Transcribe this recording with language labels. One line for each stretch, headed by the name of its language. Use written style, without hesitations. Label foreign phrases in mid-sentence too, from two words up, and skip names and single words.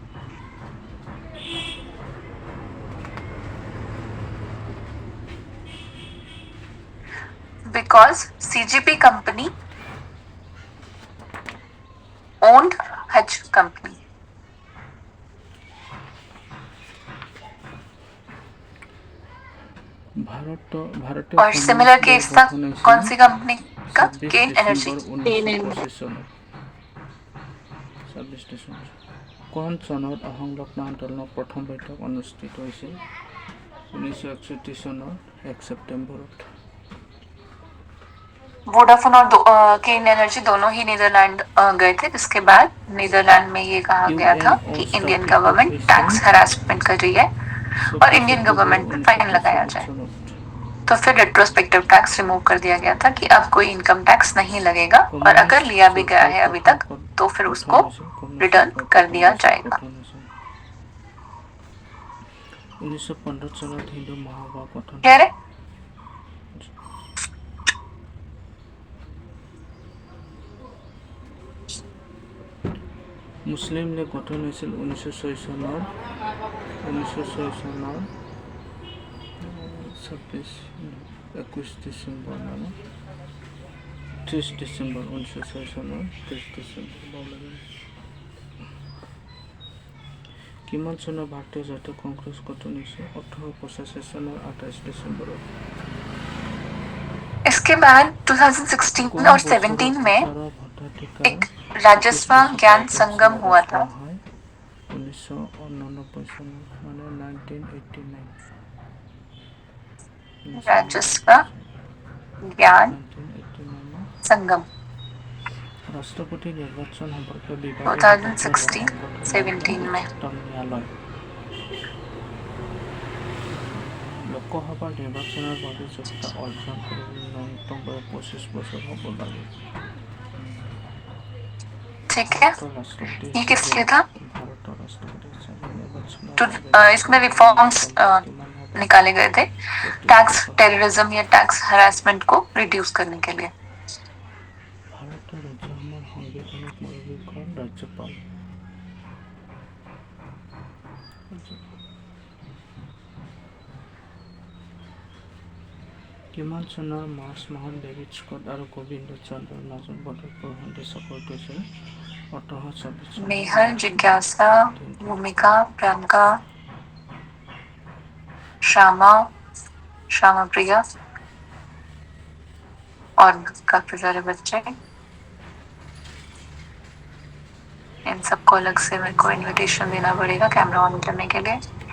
English: Because CGP company owned Hutch company.
Hindi: और
English: similar case
Hindi: था कौन सी कंपनी का? केन एनर्जी।
Assamese: কোন চনত অসংলগ্ন আন্দোলনৰ প্ৰথম বৈঠক অনুষ্ঠিত হৈছিল? 1961 চনৰ 1 ছেপ্টেম্বৰত।
Hindi: वोडाफोन और केन एनर्जी दोनों ही नीदरलैंड गए थे, जिसके बाद नीदरलैंड में ये कहा गया था कि
English: Indian government tax harassment
Hindi: कर रही है और
English: Indian government
Hindi: पर फाइन लगाया जाए। तो फिर
English: retrospective tax remove
Hindi: कर दिया गया था कि अब कोई
English: income tax
Hindi: नहीं लगेगा और अगर लिया भी गया है अभी तक तो फिर उसको रिटर्न कर दिया जाएगा।
Assamese: 1915 চনত হিন্দু মহাসভা গঠন।
Hindi: कह रहे
Assamese: মুছলিম লীগ গঠন হৈছিল 1906 চনৰ 21 ডিচেম্বৰ 30 ডিচেম্বৰ 1906 চনৰ 30 ডিচেম্বৰ। কিমান চনৰ ভাৰতীয় জাতীয় কংগ্ৰেছ গঠন হৈছিল? 1885 চনৰ 28 ডিচেম্বৰত।
Hindi: इसके बाद 2016 और 17 में एक राजस्व ज्ञान संगम हुआ था।
Assamese: 1989 চনত মানে 1989
Hindi: राजस्व ज्ञान संगम
Assamese: ৰাষ্ট্ৰপতি নিৰ্বাচন সম্পৰ্কীয় বিভাগ
Hindi: 2016-17 में।
Assamese: ন্যায়ালয় লোকসভাৰ নিৰ্বাচনৰ বাবে যোগ্যতা অৰ্জন কৰিবলৈ ন্যূনতম বয়স 25 বছৰ হ'ব লাগে।
Hindi: ठीक है, ये किस लिए था?
Assamese: ভাৰতৰ ৰাষ্ট্ৰপতি হিচাপে নিৰ্বাচনৰ
Hindi: तो इसमें रिफॉर्म्स निकाले गए थे
English: tax terrorism
Hindi: या
English: tax harassment
Hindi: को रिड्यूस करने के लिए।
Assamese: ভাৰতৰ ৰাজ্যসমূহৰ সাংবিধানিক মুৰব্বীখন ৰাজ্যপাল। কিমান চনৰ মাৰ্চ মাহত ডেভিড স্কট আৰু গোবিন্দ চন্দ্ৰৰ মাজত বদৰপুৰ সন্ধি স্বাক্ষৰিত হৈছিল? 1826
Hindi: मेहर, जिज्ञासा, भूमिका, प्रियंका, श्यामा प्रिया और काफी सारे बच्चे इन इन सबको अलग से मेरे को इनविटेशन देना पड़ेगा
English: camera on
Hindi: करने के लिए।